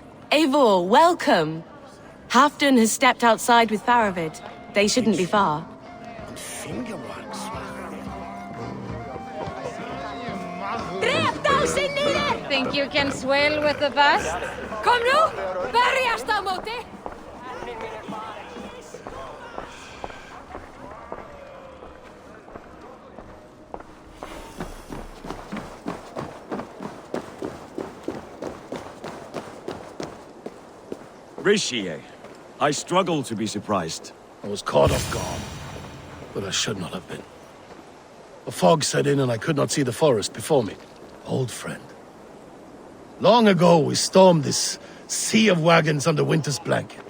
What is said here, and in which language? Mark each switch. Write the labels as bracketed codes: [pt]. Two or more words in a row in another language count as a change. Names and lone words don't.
[en] Eivor, welcome. Halfdan has stepped outside with Faravid. They shouldn't be far. Think you can swell with the best? [is] Kom nu! Berjast á móti! [en] Ricsige. I struggle to be surprised. I was caught off guard, but I should not have been. A fog set in and I could not see the forest before me. Old friend. Long ago we stormed this sea of wagons under winter's blanket.